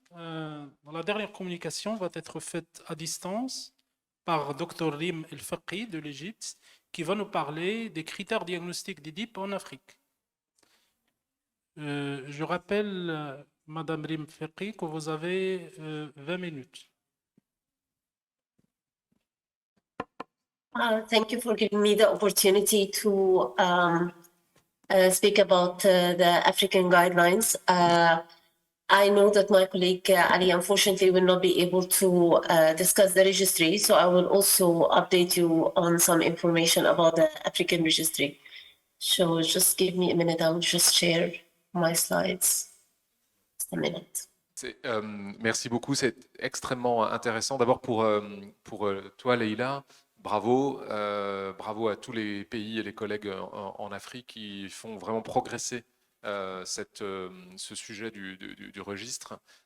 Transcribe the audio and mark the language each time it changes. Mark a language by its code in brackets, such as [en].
[fr] La dernière communication va être faite à distance par Dr. Rim El-Faqi de l'Égypte, qui va nous parler des critères diagnostiques des DIP en Afrique. Je rappelle, Madame Rim El-Faqi, que vous avez 20 minutes. [en] Thank you for giving me the opportunity to speak about the African guidelines. I know that my colleague Ali unfortunately will not be able to discuss the registry, so I will also update you on some information about the African registry. So just give me a minute, I will just share my slides. Just a minute. [fr] Merci beaucoup, c'est extrêmement intéressant. D'abord pour toi, Leïla, bravo à tous les pays et les collègues en Afrique qui font vraiment progresser ce sujet du registre.